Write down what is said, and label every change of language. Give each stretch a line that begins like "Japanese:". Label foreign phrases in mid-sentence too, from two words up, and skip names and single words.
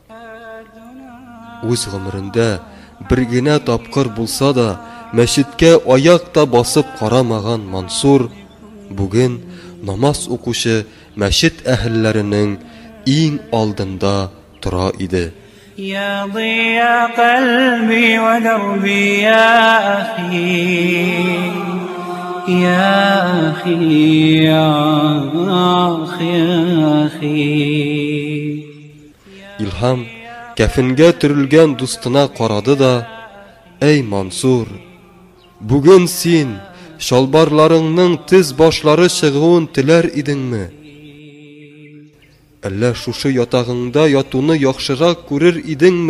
Tatar: Үз гомерендә бер генә тапкыр булса да, мәчеткә аякта басып карамаган Мансур бүген намаз укучы мәчет әһелләренең иң алдында тора иде.
Arabic: يا ضياء قلبي ودربي يا أخي يا أخي يا أخي
Tatar: Илһам кәфенгә төрелгән дустына карады да: "Эй Мансур, бүген син шалбарларыңның тез башлары чыгуын теләр идеңме? Әллә шушы ятагыңда ятуны яхшырак күрер идеңме?"